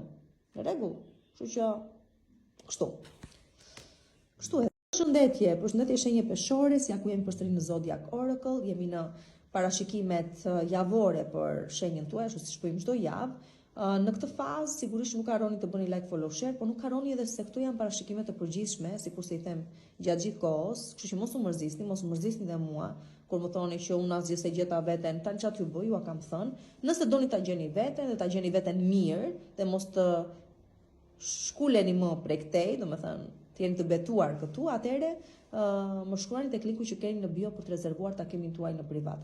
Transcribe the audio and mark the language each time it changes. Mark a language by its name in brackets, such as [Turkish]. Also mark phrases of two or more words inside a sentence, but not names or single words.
[Albanian] Në rregull. Kështu që kështu. Kështu e përshëndetje shenjë peshore, si ku jemi përsëri në Zodiac Oracle, jemi në parashikimet javore për shenjën tuaj, ashtu siç bëjmë çdo javë. Në këtë fazë sigurisht nuk harroni të bëni [English] like, follow, share, [Albanian] por nuk harroni edhe se këto janë parashikimet të përgjithshme, sikur se I them gjatë gjithë kohës, kështu që mos u mërzisni dhe mua kur më thoni që unë asgjë se gjeta veten, tani çfarë t'ju bëj, ju kam thënë. Nëse doni ta gjeni veten dhe ta gjeni veten mirë dhe mos të shkuleni më prej këtej, domethënë të jeni të betuar këtu, atëherë më shkruani tek linku që keni në bio për të rezervuar takimin tuaj në privat.